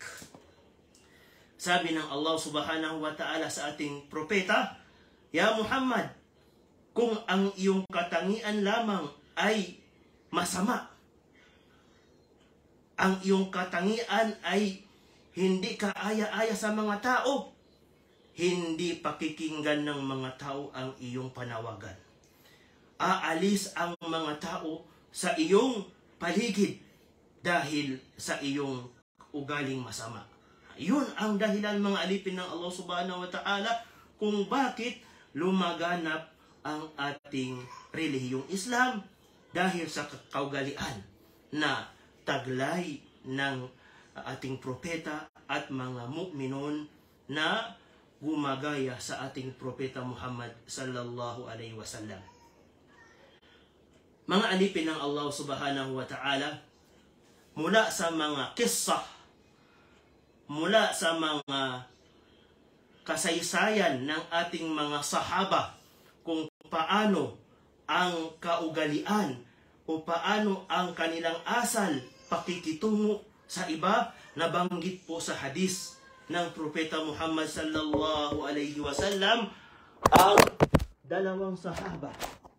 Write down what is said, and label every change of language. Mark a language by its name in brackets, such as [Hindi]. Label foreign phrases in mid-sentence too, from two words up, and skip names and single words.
[Filipino] Sabi ng Allah [Arabic] سبحانه وتعالى [Filipino] sa ating propeta, Ya Muhammad, kung ang iyong katangian lamang ay masama, ang iyong katangian ay hindi kaaya-aya sa mga tao, hindi pakikinggan ng mga tao ang iyong panawagan. Aalis ang mga tao sa iyong paligid dahil sa iyong ugaling masama. Yun ang dahilan, mga alipin ng Allah [Arabic] سبحانه وتعالى, [Filipino] kung bakit lumaganap ang ating relihiyong Islam, dahil sa kaugalian na taglay ng ating propeta at mga mu'minon na gumagaya sa ating propeta Muhammad [Arabic] صلى الله عليه وسلم. [Filipino] Mga alipin ng Allah [Arabic] سبحانه وتعالى, [Filipino] mula sa mga kisah, mula sa mga kasaysayan ng ating mga sahaba kung paano ang kaugalian o paano ang kanilang asal pakikitungo sa iba, nabanggit po sa hadis ng propeta Muhammad [Arabic] صلى الله عليه وسلم [Filipino] ang dalawang sahaba